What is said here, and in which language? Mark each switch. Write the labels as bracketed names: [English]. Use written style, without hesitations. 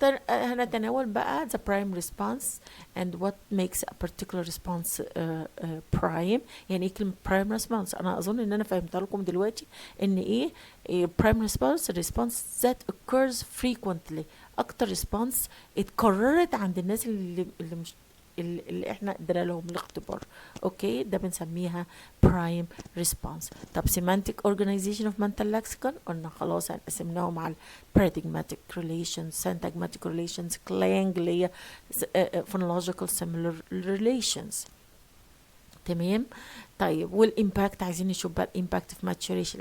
[Arabic] هنتناول بقى [English] the prime response and what makes a particular response prime. [Arabic] يعني ايه كلمة prime response؟ انا اظن ان انا فهمتها لكم دلوقتي ان ايه [English] prime response that occurs frequently. [Arabic] اكتر response اتكررت عند الناس اللي احنا ادينا لهم الاختبار. اوكي، ده بنسميها prime response. [English] طب semantic organization of mental lexicon [Arabic] قلنا خلاص هنقسمناهم على [English] paradigmatic relations, syntagmatic relations, clang [Arabic] اللي هي [English] phonological similar relations. [Arabic] تمام. طيب والامباكت عايزين نشوف بقى الامباكت في maturation.